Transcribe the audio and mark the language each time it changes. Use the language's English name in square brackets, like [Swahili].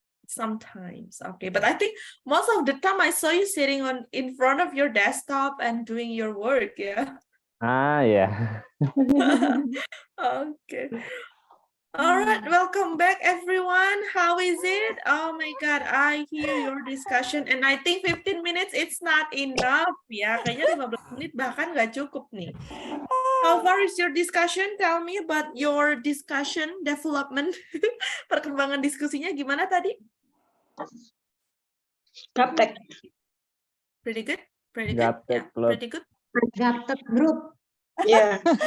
[English] Sometimes, okay, but I think most of the time I saw you sitting in front of your desktop and doing your work, yeah. Yeah. Okay. All right, welcome back everyone. How is it? Oh my God, I hear your discussion and I think 15 minutes it's not enough ya. [Indonesian] Kayaknya 15 menit bahkan nggak cukup nih. [English] How far is your discussion? Tell me about your discussion development. [Indonesian] Perkembangan diskusinya gimana tadi? Gaptek. [English] Pretty good? Pretty good? [Indonesian] Gaptek [English] Yeah, club. pretty good. Gaptek group. Yeah.